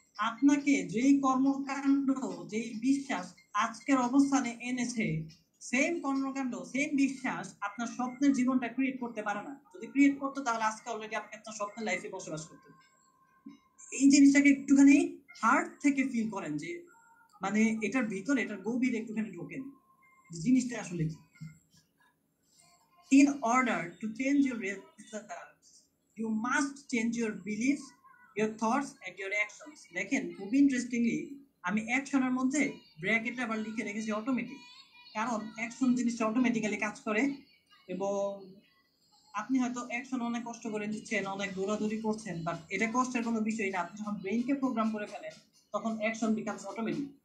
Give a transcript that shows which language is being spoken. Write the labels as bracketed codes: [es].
[bn] আপনাকে যেই কর্মকাণ্ড, যেই বিশ্বাস আজকের অবস্থানে এনেছে, সেম কর্মকাণ্ড, সেম বিশ্বাস আপনার স্বপ্নের জীবনটা ক্রিয়েট করতে পারে না। যদি ক্রিয়েট করতো, তাহলে আজকে অলরেডি আপনি আপনার স্বপ্নের লাইফে বসবাস করতেন। এই জিনিসটাকে একটুখানি হার্ট থেকে ফিল করেন, যে মানে এটার ভিতরে, এটার গভীরে একটুখানি ঢোকেন, জিনিসটা আসলে কি। [en] In order to change your results, you must change your beliefs, your thoughts and your actions. [bn] দেখেন, খুব ইন্টারেস্টিংলি আমি অ্যাকশনের মধ্যে ব্র্যাকেটে আবার লিখে রেখেছি অটোমেটিক, কারণ অ্যাকশন জিনিসটা অটোমেটিক্যালি কাজ করে। এবং আপনি হয়তো অ্যাকশন অনেক কষ্ট করে দিচ্ছেন, অনেক দৌড়াদৌড়ি করছেন, বাট এটা কষ্টের কোনো বিষয় না। আপনি যখন ব্রেইনকে প্রোগ্রাম করে ফেলেন, তখন [en] Action becomes automatic.